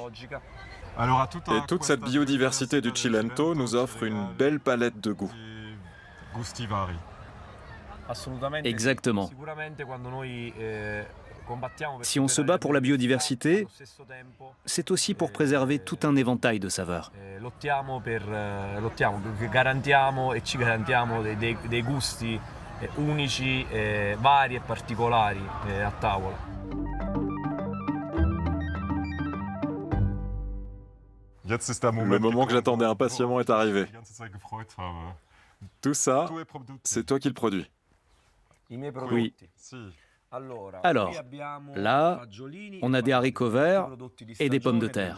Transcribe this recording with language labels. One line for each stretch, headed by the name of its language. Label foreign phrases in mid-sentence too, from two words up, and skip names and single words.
French: Et toute cette biodiversité du Cilento nous offre une belle palette de goûts. Exactement. Si on se bat pour la biodiversité, c'est aussi pour préserver tout un éventail de saveurs.
Italian: Garantiamo e ci garantiamo dei gusti unici, vari e particolari a tavola.
French: Le moment que j'attendais impatiemment est arrivé. Tout ça, c'est toi qui le produis. Oui. Alors, là, on a des haricots verts et des pommes de terre.